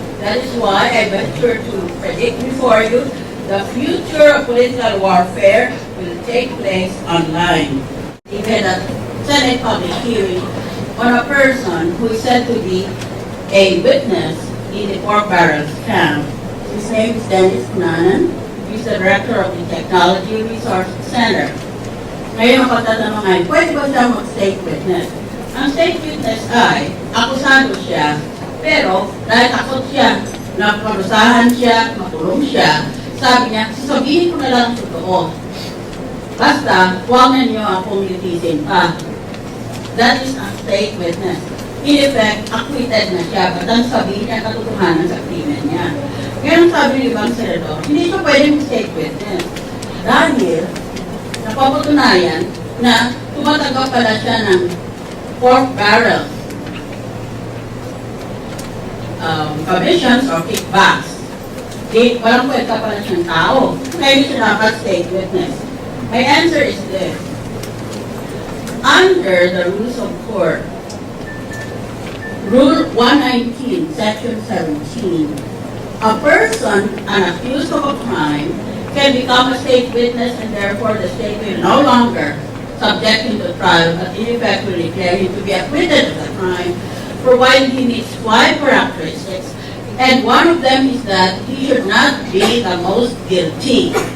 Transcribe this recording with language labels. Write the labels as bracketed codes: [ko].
[en] That is why I venture to predict before you the future of political warfare will take place online. Even a Senate public hearing on a person who is said to be a witness in the pork barrel scam. His name is Dennis Nanan. He's the director of the Technology Resource Center. [tl] Ngayon ang pagtatanong ay, pwede ba siya mag-state witness? Ang state witness ay, akusado siya, pero dahil takot siya, naparusahan siya, makulong siya, sabi niya, sasabihin ko na lang ang totoo. Basta, huwag na niyo akong litisin pa. [en] That is a state witness. In effect, [tl] acquitted na siya, but ang sabihin niya katotohanan sa krimen niya. Ngayon sabi ni ibang senador, hindi siya pwedeng state witness. Dahil, napapatunayan na tumatanggap pala siya ng [en] pork barrel commissions or kickbacks. [tl] Walang kwenta pala siyang tao. Kaya hindi siya dapat state witness. [en] My answer is this. Under the rules of court, Rule 119, Section 17, a person accused of a crime can become a state witness and therefore the state will no longer subject him to trial but in effect will declare him to be acquitted of the crime provided he meets 5 characteristics, and one of them is that he should not be the most guilty.